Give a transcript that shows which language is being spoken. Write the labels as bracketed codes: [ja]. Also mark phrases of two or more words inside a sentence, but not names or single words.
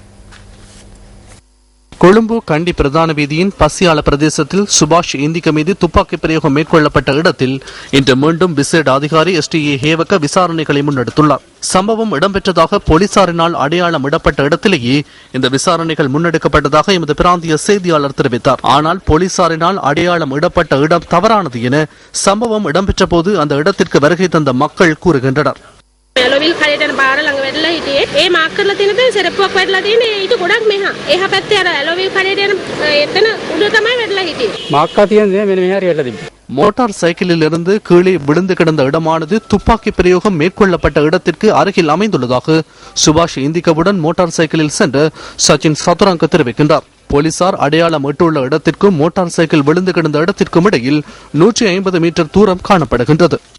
[ta] கொழும்பு கண்டி பிரதான வீதியின் பசியால பிரதேசத்தில் சுபாஷ் இந்திக மீது துப்பாக்கி பிரயோகம் மேற்கொள்ளப்பட்ட இடத்தில் இன்று மீண்டும் விசேட அதிகாரி STA ஹேவக விசாரணைகளை முன்னெடுத்துள்ளார். சம்பவம் இடம்பெற்றதாக போலீசாரினால் அடையாளம் இடப்பட்ட இடத்திலேயே இந்த விசாரணைகள் முன்னெடுக்கப்பட்டதாக எமது பிராந்திய செய்தியாளர் தெரிவித்தார். ஆனால் போலீசாரினால் அடையாளம் இடப்பட்ட இடம் தவறானது என சம்பவம் இடம்பெற்ற போது அந்த இடத்திற்கு வருகை தந்த மக்கள் கூறுகின்றனர். [si] ඇලොවිල් කඩේට යන පාර ළඟ වැටලා හිටියේ. ඒ මාක් කරලා තියෙන තැන සෙරප්පුවක් වැටලා තියෙන්නේ ඊට ගොඩක් මෙහා. එහා පැත්තේ අර ඇලොවිල් කඩේට යන එතන උඩ තමයි වැටලා හිටියේ. මාක්කා තියෙන්නේ මෙන්න මෙහා හරියට තිබ්බා. [ta] மோட்டார் சைக்கிளில் இருந்து கீழே விழுந்து கிடந்த இடமானது துப்பாக்கி பிரயோகம் மேற்கொள்ளப்பட்ட இடத்திற்கு அருகில் அமைந்துள்ளதாக சுபாஷ் இந்திகவுடன் மோட்டார் சைக்கிளில் சென்று சச்சின் சதுரங்க தெரிவிக்கின்றார். போலீசார் அடையாளம் இட்டுள்ள இடத்திற்கும் மோட்டார் சைக்கிள் விழுந்து கிடந்த இடத்திற்கும் இடையில் 150 மீட்டர் தூரம் காணப்படுகின்றது.